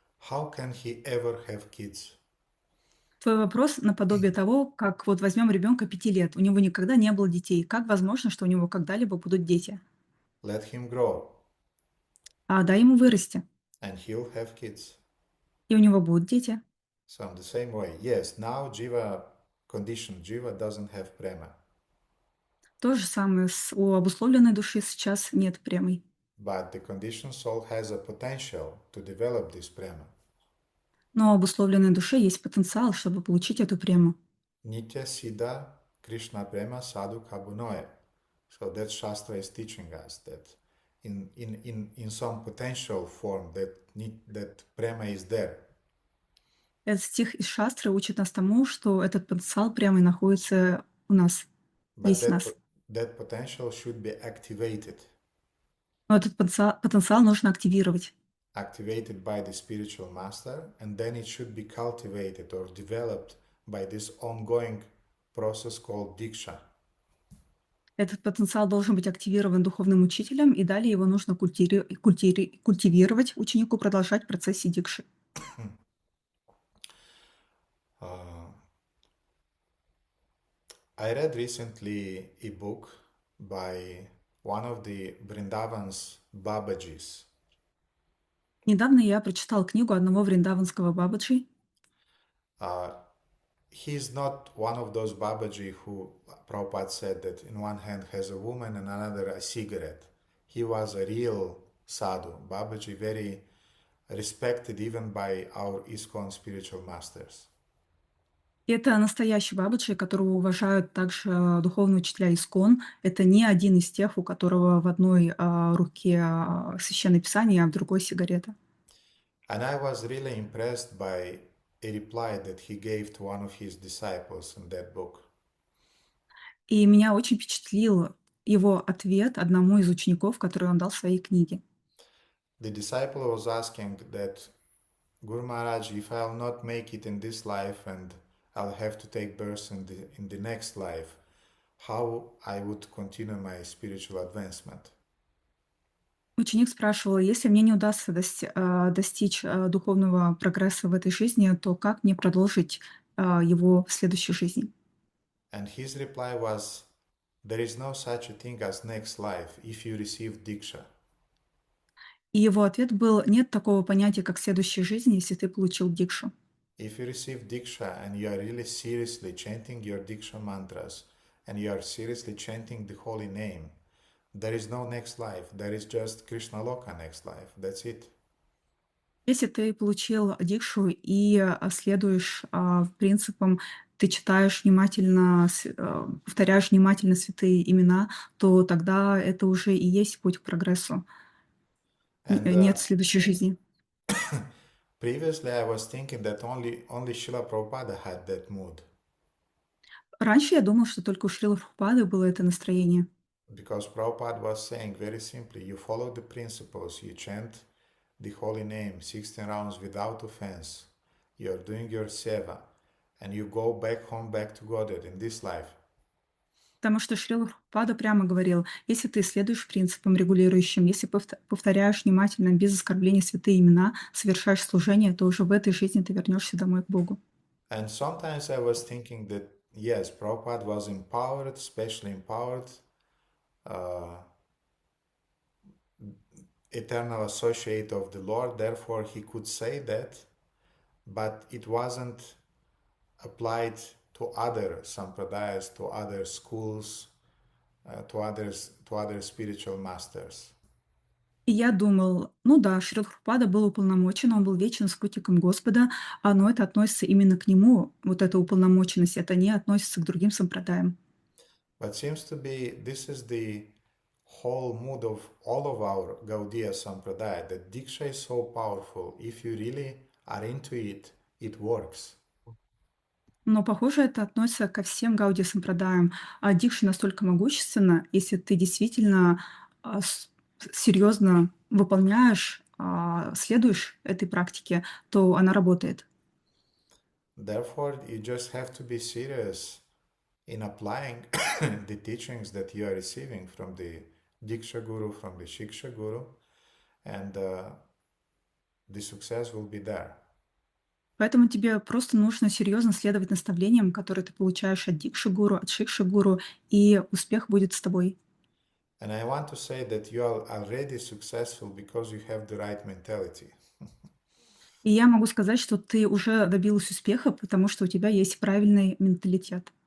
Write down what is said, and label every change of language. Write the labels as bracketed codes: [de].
[en] How can he ever have kids? [ru] Твой вопрос наподобие того, как вот возьмем ребенка 5 лет, у него никогда не было детей. Как возможно, что у него когда-либо будут дети? [en] Let him grow [ru] Дай ему вырасти, [en] and he'll have kids. [ru] и у него будут дети. [en] So in the same way, yes, now Jiva doesn't have prema. [ru] То же самое у обусловленной души сейчас нет премий. [en] But the conditioned soul has a potential to develop this prema. [ru] Но у обусловленной душе есть потенциал, чтобы получить эту прему. [sa] Nitya Siddha Krishna prema sadhu kabunoe. [en] So that Shastra is teaching us that in some potential form that prema is there. [ru] Этот стих из Шастры учит нас тому, что этот потенциал прямо и находится у нас, [en] But [ru] есть в нас. [en] that potential should be activated. [ru] Но этот потенциал нужно активировать. [en] Activated by the spiritual master, and then it should be cultivated or developed by this ongoing process called diksha. [ru] Этот потенциал должен быть активирован духовным учителем, и далее его нужно культивировать ученику, продолжать в процессе дикши. [en] I read recently a book by one of the Vrindavan's Babajis. [ru] Недавно я прочитал книгу одного вриндаванского бабаджи. [en] He's not one of those Babaji who Prabhupada said that in one hand has a woman and another a cigarette. He was a real sadhu, Babaji, very respected even by our ISKCON spiritual masters. [ru] Это настоящий бабаджи, которого уважают также духовные учителя Искон. Это не один из тех, у которого в одной руке священное писание, а в другой сигарета. [en] And I was really impressed by a reply that he gave to one of his disciples in that book. [ru] И меня очень впечатлил его ответ одному из учеников, который он дал в своей книге. [en] The disciple was asking that, Guru Maharaj, if I'll not make it in this life and I'll have to take birth in the next life, how I would continue my spiritual advancement? [ru] Ученик спрашивал, если мне не удастся достичь духовного прогресса в этой жизни, то как мне продолжить его в следующей жизни? [en] And his reply was, there is no such a thing as next life if you receive diksha. [ru] И его ответ был, нет такого понятия, как следующая жизнь, если ты получил дикшу. [en] If you receive diksha and you are really seriously chanting your diksha mantras and you are seriously chanting the holy name, there is no next life. There is just Krishna Loka next life. That's it. [ru] Если ты получил дикшу и, следуешь, принципам, ты читаешь внимательно, повторяешь внимательно святые имена, то тогда это уже и есть путь к прогрессу. [en] And [ru] Нет следующей жизни. [en] previously, I was thinking that only Srila Prabhupada had that mood, [ru] Раньше я думал, что только у Шрилы Прабхупады было это настроение. [en] because Prabhupada was saying very simply, you follow the principles, you chant the holy name 16 rounds without offense, you're doing your seva, and you go back home, back to Godhead in this life. [ru] Потому что Шрила Прабхупада прямо говорил, если ты следуешь принципам регулирующим, если повторяешь внимательно, без оскорбления святые имена, совершаешь служение, то уже в этой жизни ты вернешься домой к Богу. [en] And sometimes I was thinking that, yes, Prabhupada was empowered, especially empowered, uh, eternal associate of the Lord, therefore he could say that, but it wasn't applied to other sampradayas, to other schools, to other spiritual masters. [ru] И я думал, ну да, Шрила Прабхупада был уполномочен, он был вечным спутником Господа, но это относится именно к нему, вот эта уполномоченность, это не относится к другим сампрадаям. [en] But seems to be this is the whole mood of all of our Gaudiya Sampradaya, that Diksha is so powerful. If you really are into it, it works. [ru] Но, похоже, это относится ко всем Гауди сампрадаям. А дикша настолько могущественна, если ты действительно серьезно выполняешь, следуешь этой практике, то она работает. [en] Therefore, you just have to be serious in applying the teachings that you are receiving from the Diksha Guru, from the Shiksha Guru, and the success will be there. [ru] Поэтому тебе просто нужно серьезно следовать наставлениям, которые ты получаешь от дикши-гуру, от шикши-гуру, и успех будет с тобой. [en] And I want to say that you are already successful because you have the right mentality. [ru] И я могу сказать, что ты уже добилась успеха, потому что у тебя есть правильный менталитет.